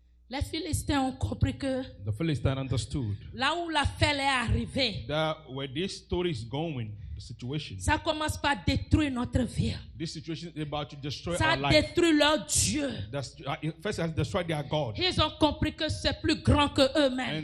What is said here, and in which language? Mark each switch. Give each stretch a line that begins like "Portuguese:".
French: Les Philistins ont compris que
English: The Philistines understood
French: là où l'affaire est arrivée,
English: that where this story is going, the situation,
French: ça commence par détruire notre vie.
English: this situation is about to destroy
French: Ça
English: our life.
French: détruit leur Dieu.
English: First, it has destroyed their God.
French: Ils ont compris que c'est plus grand que eux-mêmes.